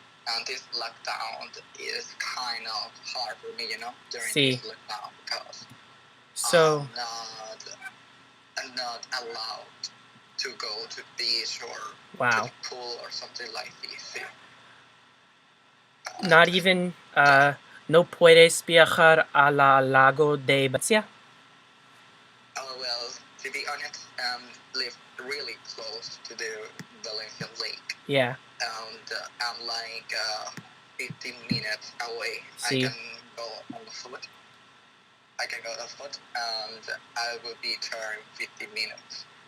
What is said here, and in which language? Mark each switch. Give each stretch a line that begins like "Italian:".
English: And this lockdown is kind of hard for me, during
Spanish: Sí.
English: this lockdown because So, I'm not allowed to go to the beach or wow. to the pool or something like this. Not even,
Spanish: no puedes viajar a la lago de Valencia?
English: Well, to be honest, live really close to the Valencia Lake. Yeah. And I'm like 15 minutes away.
Spanish: Sí.
English: I can go on foot. And I will be there in 50 minutes.